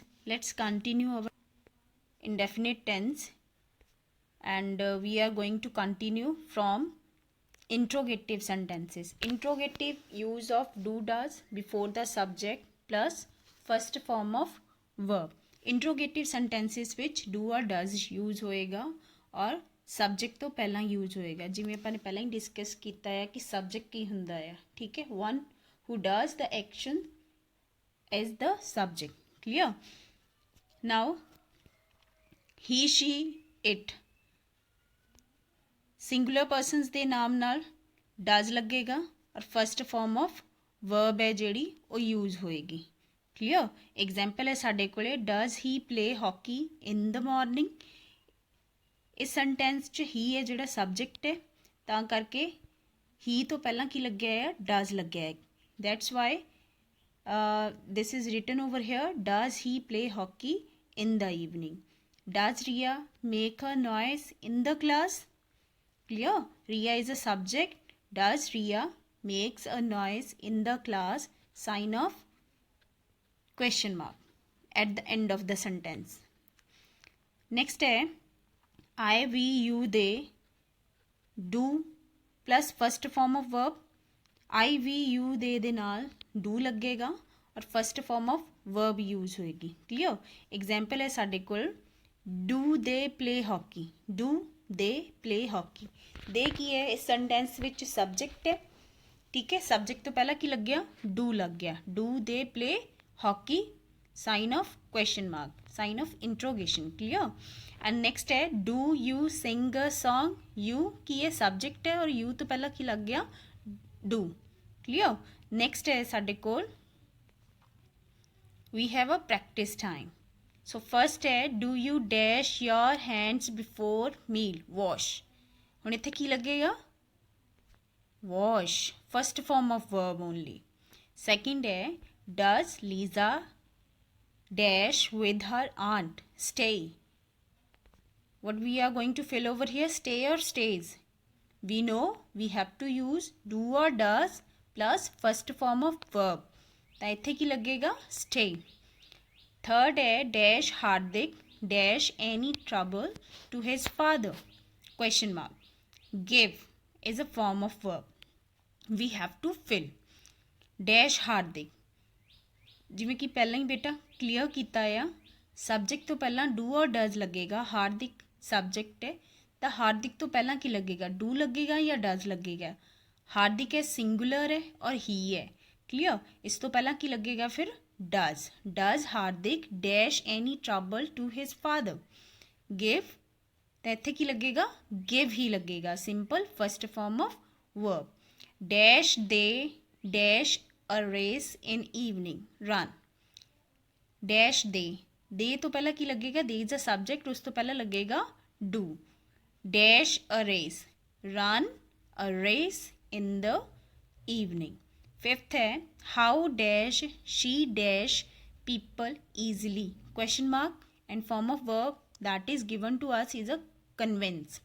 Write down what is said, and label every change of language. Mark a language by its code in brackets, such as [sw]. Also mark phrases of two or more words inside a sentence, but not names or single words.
[en] Let's continue our indefinite tense, and we are going to continue from interrogative sentences. Interrogative use of do does before the subject plus first form of verb. Interrogative sentences which do or does use [pa] ਹੋਏਗਾ ਔਰ subject ਤੋਂ ਪਹਿਲਾ use ਹੋਏਗਾ. ਜਿਮੇਂ ਅਪਣ ਨੇ ਪਹਿਲਾ ਹੀ discuss ਕਿਆ ਹੈ ਕਿ subject ਕੀ ਹੁੰਦਾ ਹੈ. ਠੀਕ ਹੈ, [en] one who does the action is the subject. Clear? Now he, she, it singular persons [pa] ਦੇ ਨਾਮ ਨਾਲ ਡਜ਼ ਲੱਗੇਗਾ ਔਰ [en] first form of verb [pa] ਹੈ ਜਿਹੜੀ ਉਹ ਯੂਜ਼ ਹੋਏਗੀ. [en] ਕਲੀਅਰ? ਐਗਜ਼ਾਮਪਲ [pa] ਹੈ ਸਾਡੇ ਕੋਲੇ [en] does he play hockey in the morning. [pa] ਇਸ ਸੈਂਟੈਂਸ 'ਚ ਹੀ ਹੈ ਜਿਹੜਾ ਸਬਜੈਕਟ ਹੈ, ਤਾਂ ਕਰਕੇ ਹੀ ਤੋਂ ਪਹਿਲਾਂ ਕੀ ਲੱਗਿਆ ਹੈ? ਡਜ਼ ਲੱਗਿਆ ਹੈ. [en] that's why this is written over here, does he play hockey in the evening? Does Ria make a noise in the class? Clear? Ria is a subject. Does Ria makes a noise in the class? Sign of question mark at the end of the sentence. Next है I, we, you, they, do plus first form of verb. I, we, you, they [pa] ਦੇ ਨਾਲ do ਲੱਗੇਗਾ ਔਰ [en] first form of verb use [pa] ਹੋਏਗੀ. ਕਲੀਅਰ? [en] ਐਗਜ਼ਾਮਪਲ [pa] ਹੈ ਸਾਡੇ ਕੋਲ [en] do they play hockey. do they play hockey. [pa] ਦੇ ਕੀ ਹੈ ਇਸ ਸੈਂਟੈਂਸ ਵਿੱਚ? ਸਬਜੈਕਟ ਹੈ. ਠੀਕ ਹੈ, ਸਬਜੈਕਟ ਤੋਂ ਪਹਿਲਾਂ ਕੀ ਲੱਗਿਆ? ਡੂ ਲੱਗ ਗਿਆ. [en] do they play hockey, sign of question mark, sign of interrogation. clear? and next ਹੈ do you sing a song. [pa] ਯੂ ਕੀ ਹੈ? ਸਬਜੈਕਟ ਹੈ ਔਰ ਯੂ ਤੋਂ ਪਹਿਲਾਂ ਕੀ ਲੱਗ ਗਿਆ? ਡੂ. ਕਲੀਅਰ? [en] ਨੈਕਸਟ [pa] ਹੈ ਸਾਡੇ ਕੋਲ [en] we have a practice time. So first है do you dash your hands before meal? Wash. ਹੁਣ ਇੱਥੇ ਕੀ ਲੱਗੇਗਾ? Wash. First form of verb only. Second है does Lisa dash with her aunt? Stay. What we are going to fill over here? Stay or stays? we know we have to use do or does plus first form of verb. [pa] ਤਾਂ ਇੱਥੇ ਕੀ ਲੱਗੇਗਾ stay. [en] Third है dash Hardik dash any trouble to his father question mark. Give is a form of verb. We have to fill. [pa] Dash Hardik ਜਿਵੇਂ ਕਿ ਪਹਿਲਾਂ ਹੀ ਬੇਟਾ ਕਲੀਅਰ ਕੀਤਾ ਆ ਸਬਜੈਕਟ ਤੋਂ ਪਹਿਲਾਂ ਡੂ ਔਰ ਡਜ਼ ਲੱਗੇਗਾ ਹਾਰਦਿਕ ਸਬਜੈਕਟ ਹੈ ਤਾਂ ਹਾਰਦਿਕ ਤੋਂ ਪਹਿਲਾਂ ਕੀ ਲੱਗੇਗਾ ਡੂ ਲੱਗੇਗਾ ਜਾਂ ਡਜ਼ ਲੱਗੇਗਾ ਹਾਰਦਿਕ ਹੈ ਸਿੰਗੂਲਰ ਹੈ ਔਰ ਹੀ ਹੈ ਕਲੀਅਰ ਇਸ ਤੋਂ ਪਹਿਲਾਂ ਕੀ ਲੱਗੇਗਾ ਫਿਰ [en] does Hardik dash any trouble to his father give [pa] ਤਾਂ ਇੱਥੇ ਕੀ ਲੱਗੇਗਾ ਗਿਵ ਹੀ ਲੱਗੇਗਾ [en] simple first form of verb dash they dash a race in evening run dash they [pa] ਤੋਂ ਪਹਿਲਾਂ ਕੀ ਲੱਗੇਗਾ [en] they is a subject [pa] ਉਸ ਤੋਂ ਪਹਿਲਾਂ ਲੱਗੇਗਾ [en] do dash a race run a race in the evening. Fifth है how dash she dash people easily question mark and form of verb that is given to us is a convince.